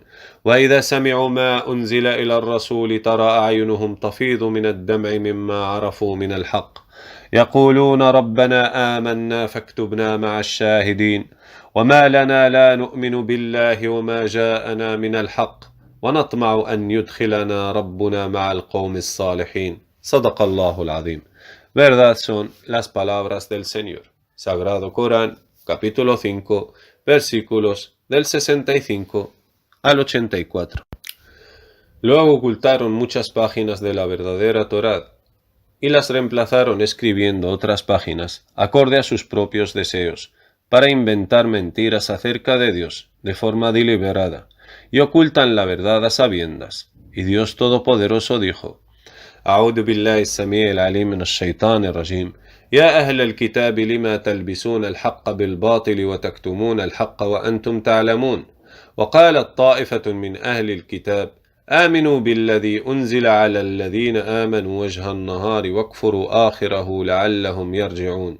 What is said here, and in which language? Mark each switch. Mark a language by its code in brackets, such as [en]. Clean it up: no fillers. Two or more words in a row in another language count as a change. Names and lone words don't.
[ar] وإذا سمعوا ما أنزل إلى الرسول ترى أعينهم تفيض من الدمع مما عرفوا من الحق يقولون ربنا آمنا فاكتبنا مع الشاهدين. وما لنا لا نؤمن بالله وما جاءنا من الحق ونطمع أن يدخلنا ربنا مع القوم الصالحين. صدق الله العظيم. [es] Verdad son las palabras del Señor. Sagrado Corán, capítulo 5, versículos del 65 al 84. Luego ocultaron muchas páginas de la verdadera Torá y las reemplazaron escribiendo otras páginas acorde a sus propios deseos para inventar mentiras acerca de Dios de forma deliberada y ocultan la verdad a sabiendas. Y Dios Todopoderoso dijo: [ar] أعوذ بالله السميع العليم من الشيطان الرجيم يا أهل الكتاب لما تلبسون الحق بالباطل وتكتمون الحق وأنتم تعلمون. وقالت طائفة من أهل الكتاب آمنوا بالذي أنزل على الذين آمنوا وجه النهار واكفروا آخره لعلهم يرجعون.